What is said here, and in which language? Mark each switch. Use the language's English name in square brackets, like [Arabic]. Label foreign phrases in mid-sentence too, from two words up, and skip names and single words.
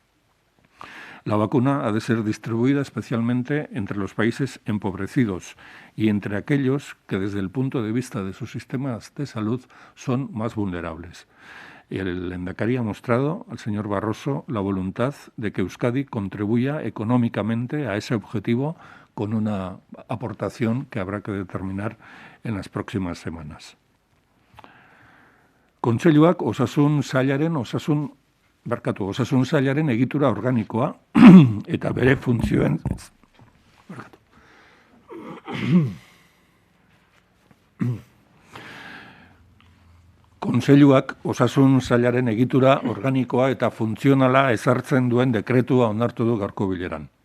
[Spanish] La vacuna ha de ser distribuida especialmente entre los países empobrecidos y entre aquellos que desde el punto de vista de sus sistemas de salud son más vulnerables. El lehendakari ha mostrado al señor Barroso la voluntad de que Euskadi contribuya económicamente a ese objetivo con una aportación que habrá que determinar en las próximas semanas. [Basque] Kontseiluak osasun sailaren egitura organikoa eta bere funtzioen Kontseiluak osasun sailaren egitura organikoa eta funtzionala ezartzen duen dekretua onartu du gaurko bileran.